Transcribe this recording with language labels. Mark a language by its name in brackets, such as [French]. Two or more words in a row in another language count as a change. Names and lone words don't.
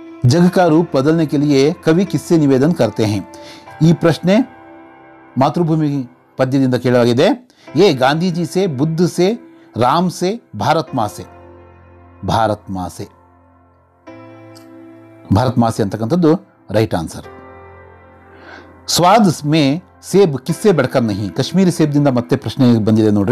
[Hindi] जग का रूप बदलने के लिए कवि किससे निवेदन करते हैं? [Kannada] ಈ ಪ್ರಶ್ನೆ ಮಾತೃಭೂಮಿ ಪದ್ಯದಿಂದ ಕೇಳಲಾಗಿದೆ. [Hindi] ಎ गांधीजी से, बुद्ध से, राम से, भारत माँ से. भारत माँ से, भारत माँ से ಅಂತಕ್ಕಂಥದ್ದು [English] right answer. [Hindi] स्वाद में सेब किससे बढ़कर नहीं, [Kannada] ಕಾಶ್ಮೀರಿ ಸೇಬ್ದಿಂದ ಮತ್ತೆ ಪ್ರಶ್ನೆ ಬಂದಿದೆ ನೋಡ್ರಿ.